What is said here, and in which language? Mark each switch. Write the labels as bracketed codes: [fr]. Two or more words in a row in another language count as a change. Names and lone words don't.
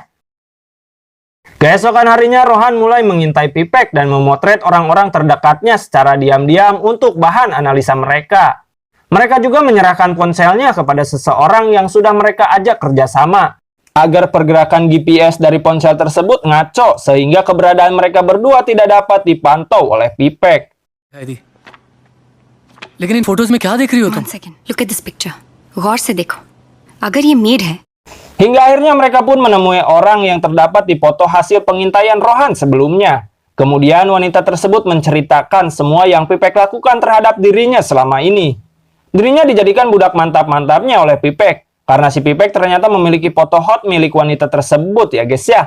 [id] Keesokan harinya Rohan mulai mengintai Pipek dan memotret orang-orang terdekatnya secara diam-diam untuk bahan analisa mereka. Mereka juga menyerahkan ponselnya kepada seseorang yang sudah mereka ajak kerjasama, agar pergerakan GPS dari ponsel tersebut ngaco sehingga keberadaan mereka berdua tidak dapat dipantau oleh Pipek. [hi] लेकिन इन फोटोज में क्या देख रही हो तुम? [en] One second. Look at this picture. [hi] गौर से देखो. अगर ये मेड है. [id] Hingga akhirnya mereka pun menemui orang yang terdapat di foto hasil pengintaian Rohan sebelumnya. Kemudian wanita tersebut menceritakan semua yang Pipek lakukan terhadap dirinya selama ini. Dirinya dijadikan budak mantap-mantapnya oleh Pipek, karena si Pipek ternyata memiliki foto hot milik wanita tersebut ya guys ya.